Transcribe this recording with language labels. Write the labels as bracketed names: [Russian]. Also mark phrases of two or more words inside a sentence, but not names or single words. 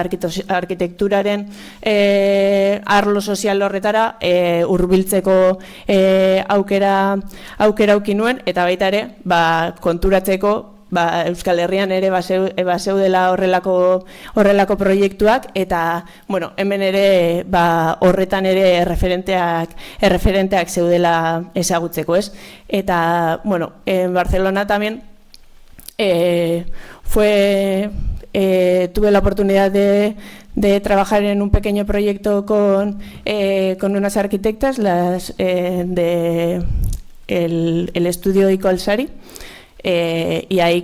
[Basque] arkitekturaren arlo sozial horretara hurbiltzeko aukera auki nuen, eta baita ere konturatzeko Euskal Herrian ere bazeudela horrelako proiektuak, eta hemen ere horretan ere erreferenteak zeudela ezagutzeko, ez? Eta, [Spanish] en Barcelona también tuve la oportunidad de trabajar en un pequeño proyecto con unas arquitectas, del estudio Icolsari, y ahí